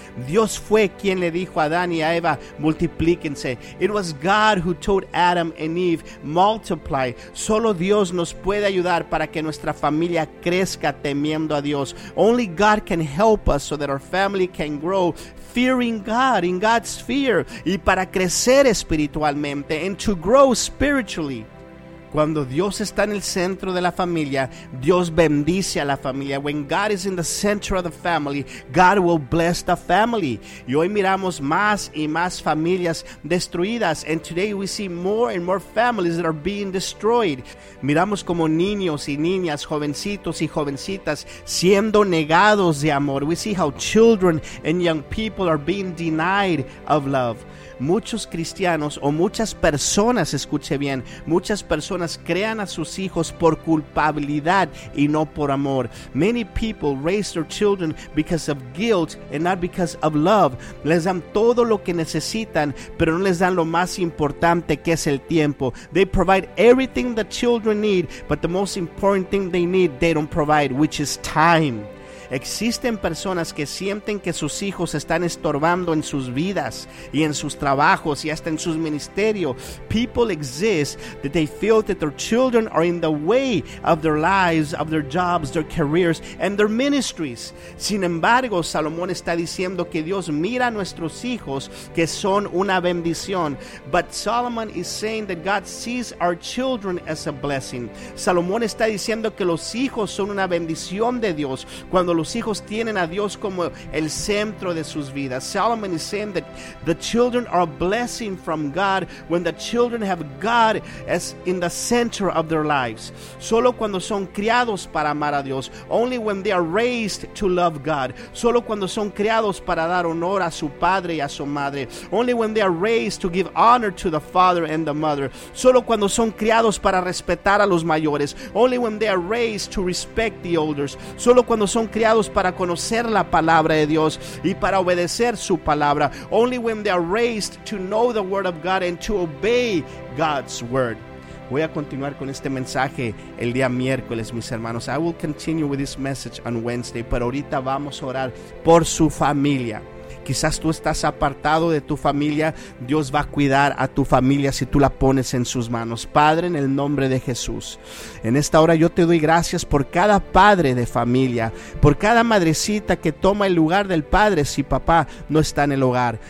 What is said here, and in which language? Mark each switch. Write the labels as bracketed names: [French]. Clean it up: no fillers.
[Spanish] Dios fue quien le dijo a Adán y a Eva, multiplíquense. [English] It was God who told Adam and Eve, multiply. [Spanish] Solo Dios nos puede ayudar para que nuestra familia crezca temiendo a Dios. [English] Only God can help us so that our family can grow fearing God, in God's fear, [Spanish] y para crecer espiritualmente, [English] and to grow spiritually. [Spanish] Cuando Dios está en el centro de la familia, Dios bendice a la familia. [English] When God is in the center of the family, God will bless the family. [Spanish] Y hoy miramos más y más familias destruidas. [English] And today we see more and more families that are being destroyed. [Spanish] Miramos como niños y niñas, jovencitos y jovencitas, siendo negados de amor. [English] We see how children and young people are being denied of love. [Spanish] Muchos cristianos o muchas personas, escuche bien, muchas personas crean a sus hijos por culpabilidad y no por amor. [English] Many people raise their children because of guilt and not because of love. [Spanish] Les dan todo lo que necesitan, pero no les dan lo más importante, que es el tiempo. [English] They provide everything the children need, but the most important thing they need, they don't provide, which is time. [Spanish] Existen personas que sienten que sus hijos están estorbando en sus vidas y en sus trabajos y hasta en sus ministerios. [English] People exist that they feel that their children are in the way of their lives, of their jobs, their careers, and their ministries. [Spanish] Sin embargo, Salomón está diciendo que Dios mira a nuestros hijos que son una bendición. [English] But Solomon is saying that God sees our children as a blessing. [Spanish] Salomón está diciendo que los hijos son una bendición de Dios. Cuando los hijos tienen a Dios como el centro de sus vidas. [English] Solomon is saying that the children are a blessing from God when the children have God as in the center of their lives. [Spanish] Solo cuando son criados para amar a Dios. [English] Only when they are raised to love God. [Spanish] Solo cuando son criados para dar honor a su padre y a su madre. [English] Only when they are raised to give honor to the father and the mother. [Spanish] Solo cuando son criados para respetar a los mayores. [English] Only when they are raised to respect the elders. [Spanish] Solo cuando son criados para conocer la palabra de Dios y para obedecer su palabra. [English] Only when they are raised to know the word of God and to obey God's word. [Spanish] Voy a continuar con este mensaje el día miércoles, mis hermanos. [English] I will continue with this message on Wednesday, [Spanish] pero ahorita vamos a orar por su familia. Quizás tú estás apartado de tu familia. Dios va a cuidar a tu familia si tú la pones en sus manos. Padre, en el nombre de Jesús, en esta hora yo te doy gracias por cada padre de familia, por cada madrecita que toma el lugar del padre si papá no está en el hogar.